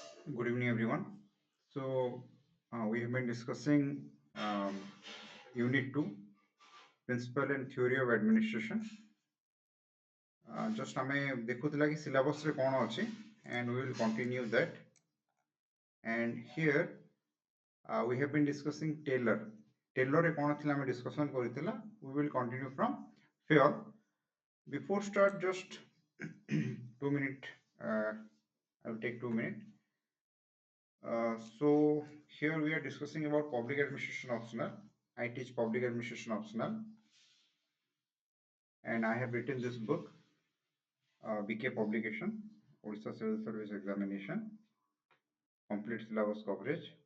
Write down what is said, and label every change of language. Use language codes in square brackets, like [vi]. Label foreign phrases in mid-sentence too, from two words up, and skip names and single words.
[en] Good evening, everyone. We have been discussing Unit 2, Principle and Theory of Administration. [or] Just ଆମେ ଦେଖୁଥିଲା କି syllabus ରେ କ'ଣ ଅଛି [en] and we will continue that. And here we have been discussing Taylor. [or] Taylor ରେ କ'ଣ ଥିଲା ଆମେ discussion କରିଥିଲା. [en] We will continue from here. Before start, just 2 minutes. I will take 2 minutes. So here we are discussing about public administration optional. I teach public administration optional, and I have written this book, BK publication, Odisha Civil Service Examination, complete syllabus coverage.